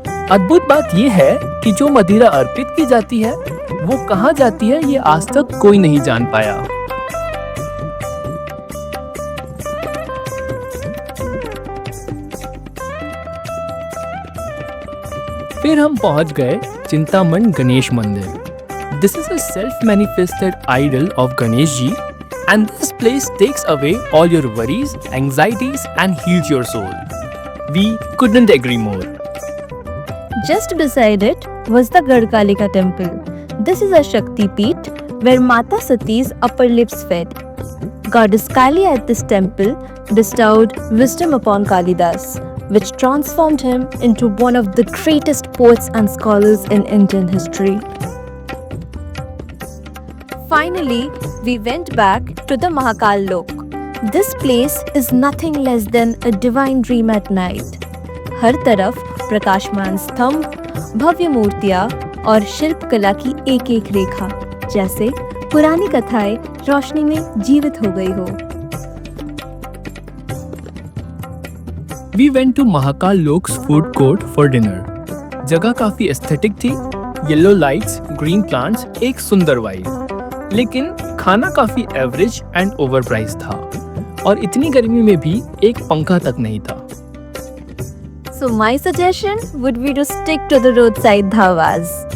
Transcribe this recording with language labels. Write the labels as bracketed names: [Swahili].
[Hindi] अद्भुत बात यह है कि जो मदिरा अर्पित की जाती है वो कहाँ जाती है, ये आज तक कोई नहीं जान पाया। फिर हम पहुंच गए चिंतामण गणेश मंदिर। [English] This is a self-manifested idol of Ganesh ji, and this place takes away all your worries, anxieties, and heals your soul. We couldn't agree more. Just beside it was the Gadkalika temple. This is a Shakti Peeth where Mata Sati's upper lips fed. Goddess Kali at this temple bestowed wisdom upon Kalidas, which transformed him into one of the greatest poets and scholars in Indian history. Finally, we went back to the Mahakal Lok. This place is nothing less than a divine dream at night. [Hindi] हर तरफ प्रकाशमान स्तंभ, भव्य मूर्तियां और शिल्पकला की एक एक रेखा, जैसे पुरानी कथाएं रोशनी में जीवित हो गई हो। [English] We went to Mahakal Lok's food court for dinner. [Hindi] जगह काफी एस्थेटिक थी, येलो लाइट्स, ग्रीन प्लांट्स, एक सुंदर वाइब। लेकिन खाना काफी एवरेज एंड ओवर प्राइस था और इतनी गर्मी में भी एक पंखा तक नहीं था। [English] So my suggestion would be to stick to the roadside dhabas.